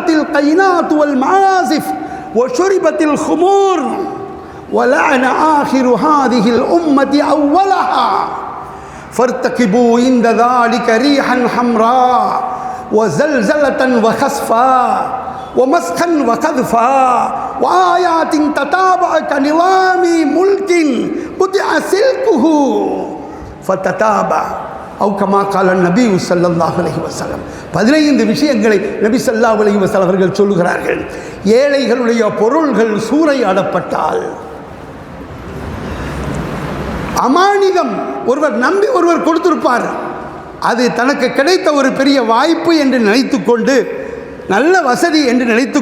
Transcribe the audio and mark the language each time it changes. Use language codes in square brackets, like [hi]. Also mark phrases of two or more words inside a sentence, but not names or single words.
[ar] القينات والمعازف وشربت الخمور ولعن آخر هذه الأمة أولها فارتقبوا عند ذلك ريحا حمراء وزلزلة وخسفا ومسخا وقذفا وآيات تتابع كنظام ملك قطع سلكه فتتابع أو كما قال النبي صلى الله عليه وسلم. [ta] 15 விஷயங்களை நபி [ar] صلى الله عليه وسلم [ta] அவர்கள் சொல்லுகிறார்கள். ஏழைகளுடைய பொருள்கள் சூறையாடப்பட்டால், அமானிதம் ஒருவர் நம்பி ஒருவர் கொடுத்திருப்பார், அது தனக்கு கிடைத்த ஒரு பெரிய வாய்ப்பு என்று நினைத்து கொண்டு, நல்ல வசதி என்று நினைத்து